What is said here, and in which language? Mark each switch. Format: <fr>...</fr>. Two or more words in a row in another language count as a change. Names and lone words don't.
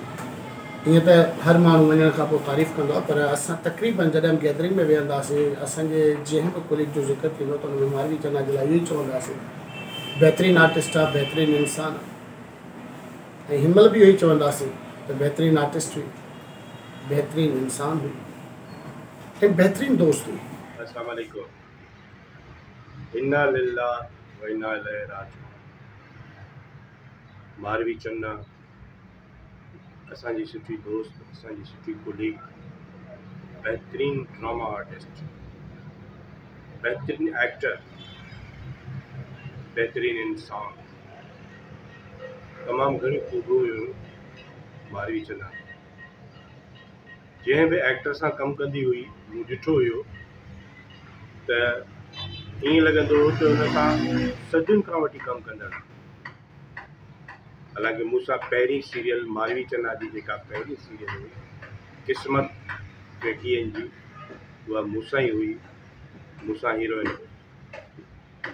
<sd>ईअं त हर माण्हू वञण खां पोइ तारीफ़ कंदो आहे, पर असां तक़रीबन जॾहिं गैदरिंग में वेहंदासीं, असांजे जंहिं बि कुलीग जो ज़िक्र थींदो त हुन में मारवी चना जे लाइ इहो ई चवंदासीं बहितरीनु आर्टिस्ट आहे, बहितरीनु इंसानु आहे। ऐं हिन महिल बि इहो ई चवंदासीं त बहितरीनु आर्टिस्ट हुई, बहितरीनु इंसानु हुई ऐं बहितरीनु दोस्त हुई।</sd> <ar>السلام عليكم. إنا لله وإنا إليه راجعون.</ar> <sd>मारवी चन्ना असांजी सुठी दोस्त, असांजी सुठी कुलीग, बेहतरीन ड्रामा आर्टिस्ट, बेहतरीन एक्टर, बेहतरीन इंसान, तमामु घणी खूबियूं हुयूं मारवी चन्ना। जंहिं बि एक्टर सां कमु कंदी हुई, मूं ॾिठो हुयो त ईअं लॻंदो हो त हुन सां सदियुनि खां वठी कमु कंदड़। हालांकि मूंसां पहिरीं सीरियल मारवी चन्ना जी जेका पहिरीं सीरियल हुई क़िस्मत 20 जी, उहा मूंसां ई हुई, मूंसां हीरोइन हुई।</sd>